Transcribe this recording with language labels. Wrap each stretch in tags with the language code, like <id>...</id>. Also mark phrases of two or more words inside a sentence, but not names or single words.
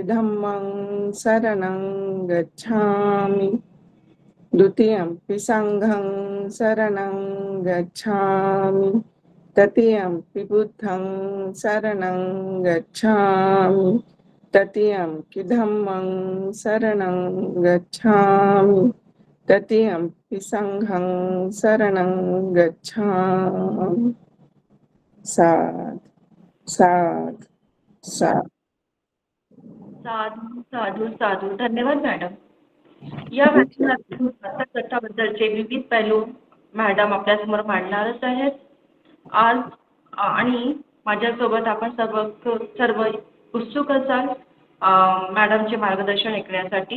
<pi>धम्मं शरणं गच्छामि, द्वितीयंपि संघं शरणं गच्छामि, तृतीयंपि बुद्धं शरणं गच्छामि, तृतीयंपि धम्मं शरणं गच्छामि, तृतीयंपि संघं शरणं गच्छामि. साधु साधु साधु. साधू साधू साधू.</pi> <mr>धन्यवाद मॅडम. या व्याख्यानात कथाबद्दलचे विविध पैलू मॅडम आपल्यासमोर मांडणारच आहेत आज. आणि माझ्यासोबत आपण सर्व उत्सुक असाल मॅडमचे मार्गदर्शन ऐकण्यासाठी.</mr>